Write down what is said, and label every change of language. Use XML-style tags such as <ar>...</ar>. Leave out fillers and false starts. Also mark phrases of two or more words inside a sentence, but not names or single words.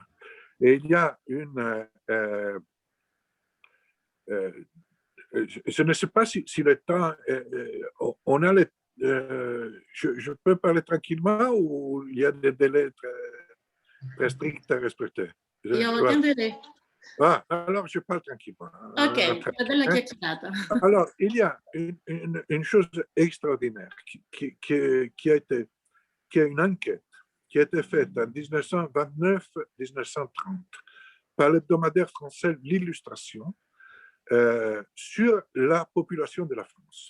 <fr>Et il y a je ne sais pas si le temps, on a je peux parler tranquillement ou il y a des délais très stricts à respecter? Il n'y a aucun délai. Ah, alors je parle tranquillement.</fr> <it>Ok, bella chiacchierata.</it> <fr>Alors, il y a une chose extraordinaire qui est une enquête qui a été faite en 1929-1930 par l'hebdomadaire français L'Illustration sur la population de la France.</fr>